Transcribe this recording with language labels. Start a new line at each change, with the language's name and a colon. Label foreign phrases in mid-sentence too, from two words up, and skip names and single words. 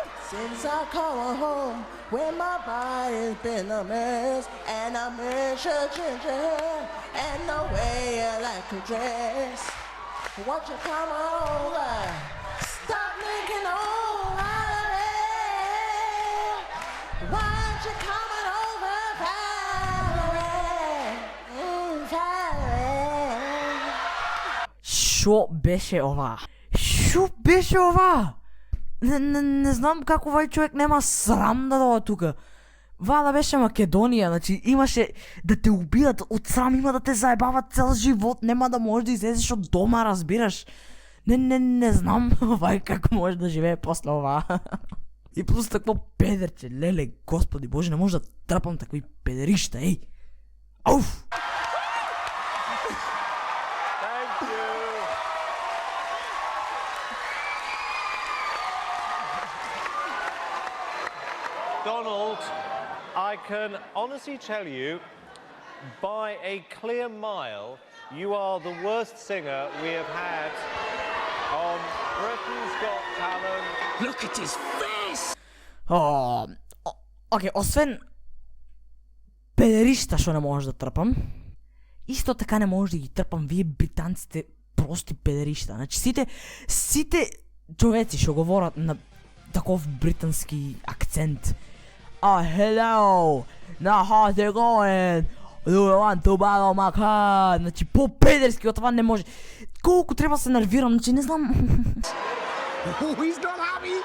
English: Since I come home, when my body's been a mess, and I miss your ginger hair, and the way I like to dress. Won't you come over? Stop making all out of it. Why aren't you coming over, Valerie? Valerie.
Macedonian: Шо беше ова? Не знам како овај човек нема срам да дојде тука. Вала беше Македонија, значи имаше да те убијат од срам, има да те заебават цел живот, нема да можеш да излезеш од дома, разбираш? Не знам овај како може да живее после ова. И плюс такво педерче, леле, господи боже, не може да трпам такви педеришта, еј. Ауф!
English: Thank you. Donald, I can honestly tell you, by a clear mile, you are the worst singer we have had on Britain's Got Talent. Look at his face!
Macedonian: Окей, освен педеришта што не можеш да трпам, исто така не можеш да ги трпам вие британците прости педеришта. Значи сите човеци што говорат на таков британски акцент.
English: Hello, now how's it going? Do you want to borrow my car?
Macedonian: Значи по-педерски од това не може. Колку треба да се нервирам, значи не знам.
English: He's not happy.